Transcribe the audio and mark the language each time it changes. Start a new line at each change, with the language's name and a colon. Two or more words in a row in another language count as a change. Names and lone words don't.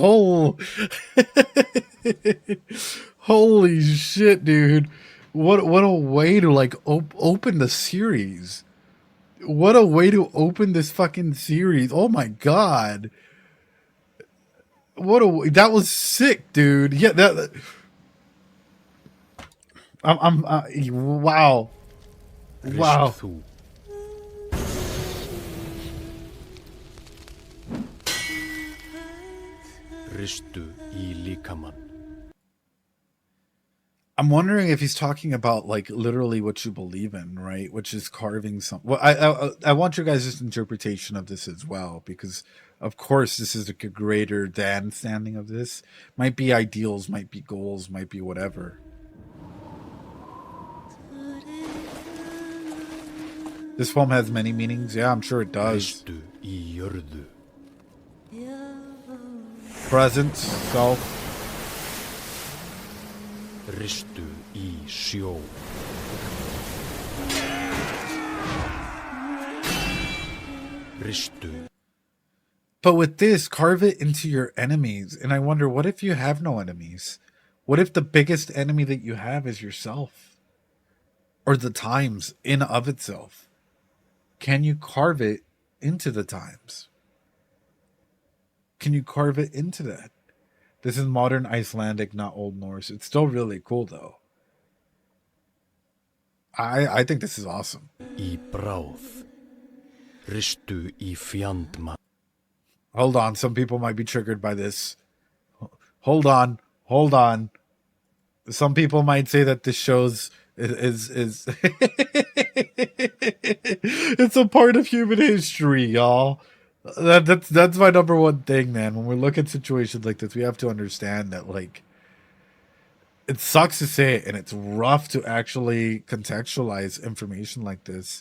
English: Oh. Holy shit, dude. What a way to like open the series. What a way to open this fucking series. Oh my god. That was sick, dude. Yeah, that wow. Wow.
Icelandic: Ristu í líkamann.
English: I'm wondering if he's talking about like literally what you believe in, right? Which is carving some. Well, I want your guys' interpretation of this as well, because of course this is like a greater than standing of this. Might be ideals, might be goals, might be whatever. This poem has many meanings. Yeah, I'm sure it does.
Icelandic: Ristu í jörðu.
English: Presence, self.
Icelandic: Ristu í sjó. Ristu.
English: But with this, carve it into your enemies. And I wonder, what if you have no enemies? What if the biggest enemy that you have is yourself? Or the times in of itself? Can you carve it into the times? Can you carve it into that? This is modern Icelandic, not Old Norse. It's still really cool, though. I think this is awesome.
Icelandic: Í bráð. Ristu í fjandmann.
English: Hold on, some people might be triggered by this. Hold on. Some people might say that this shows is it's a part of human history, y'all. That's my number one thing, man. When we look at situations like this, we have to understand that, like, it sucks to say it, and it's rough to actually contextualize information like this.